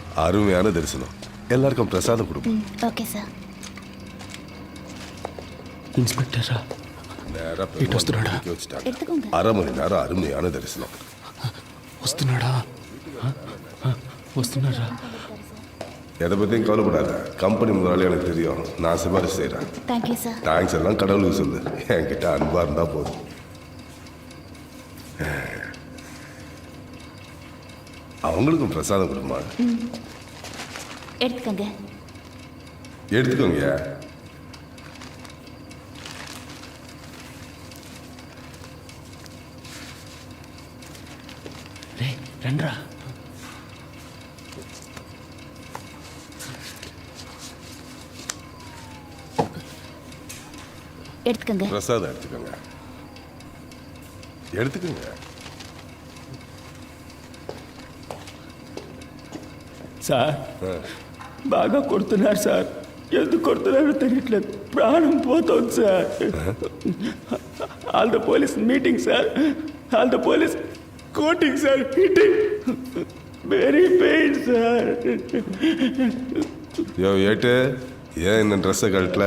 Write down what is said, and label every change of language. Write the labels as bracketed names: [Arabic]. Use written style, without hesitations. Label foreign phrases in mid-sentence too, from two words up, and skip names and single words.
[Tamil] அருமையான தரிசனம். எல்லாருக்கும் பிரசாதம் கொடுப்போம். [Telugu] ఓకే సార్. ఇన్స్పెక్టరా [Tamil] நேரா [Telugu] ఇటు వస్తున్నాడా? [Tamil] பெருமாள் வச்சுட்டாங்க. [Telugu] ఎత్తుకోండి. [Tamil] 1/2 மணி நேரம் அருமையான தரிசனம். [Telugu] వస్తున్నాడా? వస్తున్నారా? [Tamil] எதை பற்றியும் கவலைப்படாத. கம்பெனி முதலாளி எனக்கு தெரியும். நான் சிபாரிசு செய்கிறேன். [English] Thank you sir. [Tamil] தேங்க்ஸ் எல்லாம் கடவுளுக்கு சொல்லு. என்கிட்ட அன்பாக இருந்தால் போதும். அவங்களுக்கும் பிரசாதம் கொடுமா. எடுத்துக்கங்க. எடுத்துக்கோங்க. [Telugu] రే రండ్రా. [Tamil] எடுத்துக்கங்க. பிரசாதம் எடுத்துக்கோங்க. எடுத்துக்கோங்க. [Telugu] సార్ బాగా కొడుతున్నారు సార్. ఎందుకు కొడుతున్నారో తెలియట్లేదు. ప్రాణం పోతుంది సార్. [English] All the police meeting sir. All the police coating sir. Hitting very pain sir. [Tamil] யோ ஏட்டு, ஏன் இந்த ட்ரெஸ்ஸை கழட்டல?